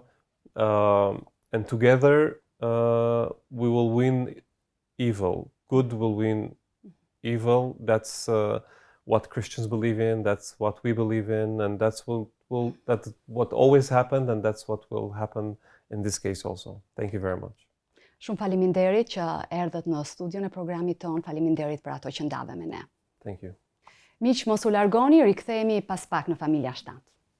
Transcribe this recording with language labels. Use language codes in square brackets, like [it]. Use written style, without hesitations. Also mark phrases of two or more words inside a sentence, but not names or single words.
[en] And together we will win evil. Good will win evil. That's what Christians believe in, that's what we believe in, and that's what always happened, and that's what will happen in this case also. Thank you very much. [sq] Shumë faleminderit që erdhët në studion e programit ton, faleminderit për ato që ndave me ne. [en] Thank you. [sq] Miq, mos u largoni, rikthehemi pas pak në Familja 7.